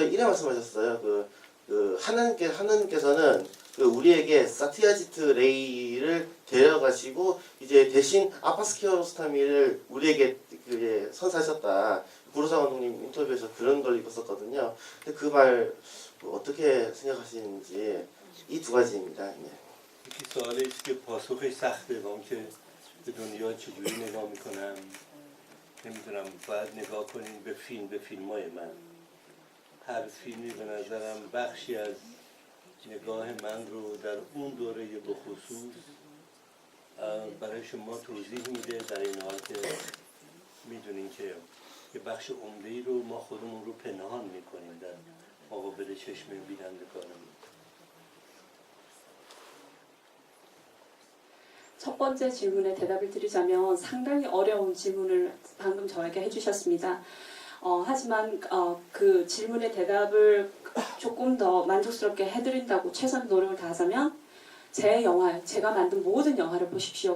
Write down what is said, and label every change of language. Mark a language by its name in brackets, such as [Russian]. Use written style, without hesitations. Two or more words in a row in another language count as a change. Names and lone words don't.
[Korean] 거기서 이래 말씀하셨어요. 하나님께서는 그 우리에게 사티아지트 레이를 데려가시고 이제 대신 아파스 키아로스타미를 우리에게 그 선사하셨다. 구로사와 감독님 인터뷰에서 그런 걸 읽었었거든요. 근데 그 말 어떻게 생각하시는지 이 두 가지입니다. 네. [Persian] یکی سوالی است که پاسخش سخته با اون که به دنیا چجوری نگاه میکنم نمیدونم باید نگاه کنین به فیلمای من هر فیلمی به نظرم بخشی از نگاه من رو در اون دوره به خصوص برای شما توضیح میده در این حال که میدونین که یه بخش عمده‌ای رو ما خودمون رو پنهان میکنیم در مقابل چشم بینندگانمون. [Korean] 첫 번째 질문에 대답을 드리자면 상당히 어려운 질문을 방금 저에게 해주셨습니다. 하지만 그 질문의 대답을 조금 더 만족스럽게 해드린다고 최선의 노력을 다하자면 제 영화, 제가 만든 모든 영화를 보십시오.